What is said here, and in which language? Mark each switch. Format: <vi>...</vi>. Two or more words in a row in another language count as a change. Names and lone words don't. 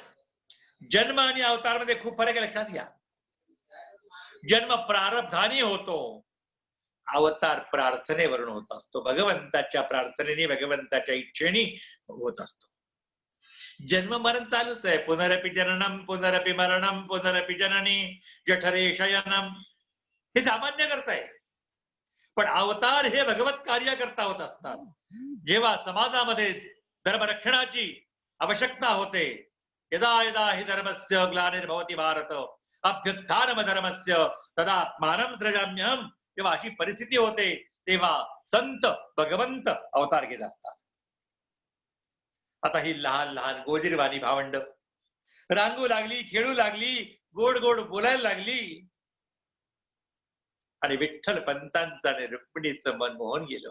<mr>जन्म आणि अवतार मध्ये खूप फरक आहे, लक्षात घ्या. जन्म प्रारब्धाने होतो. अवतार प्रार्थनेवरून होत असतो. भगवंताच्या प्रार्थनेने भगवंताच्या इच्छेने होत असतो. जन्म मरण चालूच आहे.</mr> <sa>पुनरपि जननम पुनरपि मरणम पुनरपि जननी जठरे शयनम</sa> <mr>हे सामान्य करताय. पण अवतार हे भगवत कार्य करता होत असतात. जेव्हा समाजामध्ये धर्मरक्षणाची आवश्यकता होते</mr> <sa>यदा यदा हि धर्मस्य ग्लानिर्भवति भारत अभ्युत्थानम धर्मस्य तदात्मानं सृजाम्यहम.</sa> <mr>जेव्हा अशी परिस्थिती होते तेव्हा संत भगवंत अवतार घेत असतात. आता ही लहान लहान गोजिरवाणी भावंड रांगू लागली, खेळू लागली, गोड गोड बोलायला लागली आणि विठ्ठल पंतांचं आणि रुक्मिणीचं मन मोहन गेलं.</mr>